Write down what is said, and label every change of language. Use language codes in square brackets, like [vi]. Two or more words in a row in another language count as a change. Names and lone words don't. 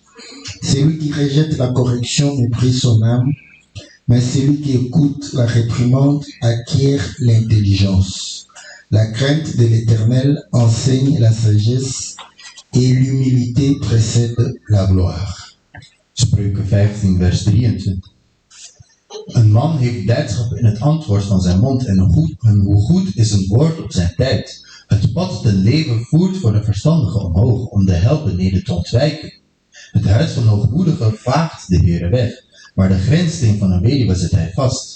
[fr] Celui qui rejette la correction méprise son âme, mais celui qui écoute la réprimande acquiert l'intelligence. La crainte de l'Éternel enseigne la sagesse et l'humilité précède la gloire. [nl] Spreuken 15 vers 23. Een man heeft blijdschap in het antwoord van zijn mond en hoe goed is een woord op zijn tijd. Het pad ten leven voert voor de verstandige omhoog om de hel beneden te ontwijken. Het huis van hoogmoedigen vaagt de Heere weg, maar de grenssteen van een weduwe zet hij vast.